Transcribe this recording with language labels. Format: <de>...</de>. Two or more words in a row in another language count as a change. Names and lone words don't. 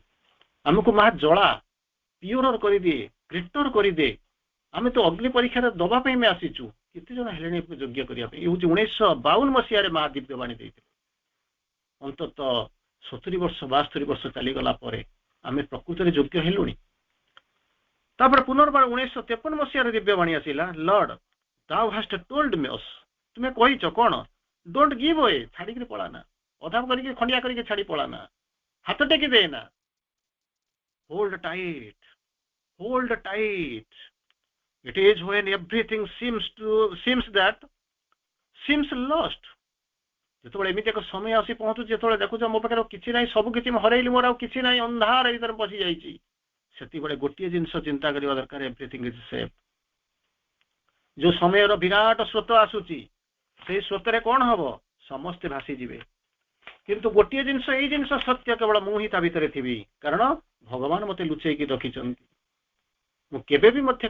<or>ଆମକୁ ମା ଜଳା ପିଓର କରିଦିଏ ଗ୍ରେଟର କରିଦିଏ ଆମେ ତ ଅଗ୍ନି ପରୀକ୍ଷାରେ ଦବା ପାଇଁ ଆମେ ଆସିଛୁ କେତେ ଜଣ ହେଲେଣି ଯୋଗ୍ୟ କରିବା ପାଇଁ ଏ ହଉଛି 1952 ମସିହାରେ ମା ଦିବ୍ୟବାଣୀ ଦେଇଥିଲେ ଅନ୍ତତଃ 70 ବର୍ଷ 72 ବର୍ଷ ଚାଲିଗଲା ପରେ ଆମେ ପ୍ରକୃତରେ ଯୋଗ୍ୟ ହେଲୁଣି ତାପରେ ପୁନର୍ବାର 1953 ମସିହାରେ ଦିବ୍ୟବାଣୀ ଆସିଲା</or> <en>Lord thou hast told me</en> <or>ତୁମେ କହିଛ କଣ</or> <en>don't give away</en> <or>ଛାଡ଼ିକିରି ପଳାନା ଅଧା କରିକି ଖଣ୍ଡିଆ କରିକି ଛାଡ଼ି ପଳାନା ହାତ ଟେକି ଦେନା ହୋଲ୍ଡ</or> <en>tight it is when everything seems lost</en> <or>ଯେତେବେଳେ ଏମିତି ଏକ ସମୟ ଆସି ପହଞ୍ଚୁଛି ଯେତେବେଳେ ଦେଖୁଛ ମୋ ପାଖରେ କିଛି ନାହିଁ ସବୁ କିଛି ମୁଁ ହରେଇଲି ମୋର ଆଉ କିଛି ନାହିଁ ଅନ୍ଧାର ଭିତରେ ପଶି ଯାଇଛି ସେତିବେଳେ ଗୋଟିଏ ଜିନିଷ ଚିନ୍ତା କରିବା ଦରକାର</or> <en>everything is safe</en> <or>ଯୋଉ ସମୟର ବିରାଟ ସ୍ରୋତ ଆସୁଛି ସେଇ ସ୍ରୋତରେ କଣ ହବ ସମସ୍ତେ ଭାସିଯିବେ କିନ୍ତୁ ଗୋଟିଏ ଜିନିଷ ଏଇ ଜିନିଷ ସତ୍ୟ କେବଳ ମୁଁ ହିଁ ତା ଭିତରେ ଥିବି କାରଣ ଭଗବାନ ମତେ ଲୁଚେଇକି ରଖିଛନ୍ତି ମୁଁ କେବେ ବି ମଧ୍ୟ</or>